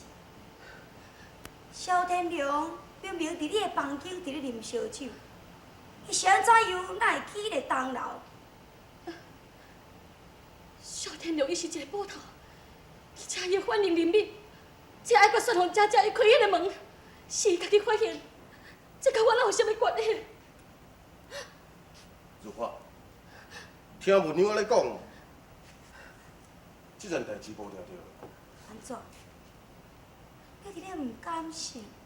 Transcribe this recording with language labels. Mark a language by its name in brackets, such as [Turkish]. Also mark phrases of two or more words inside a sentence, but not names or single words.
[Min Nan Chinese] 萧天龙明明伫你的房间伫咧啉烧酒，伊是安怎样哪会起咧东楼？萧天龙伊是一个捕头，而且伊反应灵敏，只爱阁说互姐姐伊开迄个门，是伊家己发现，这甲我哪有啥物关系？如花，听文娘咧讲，这件代志无定着。安怎？你伫咧毋甘心？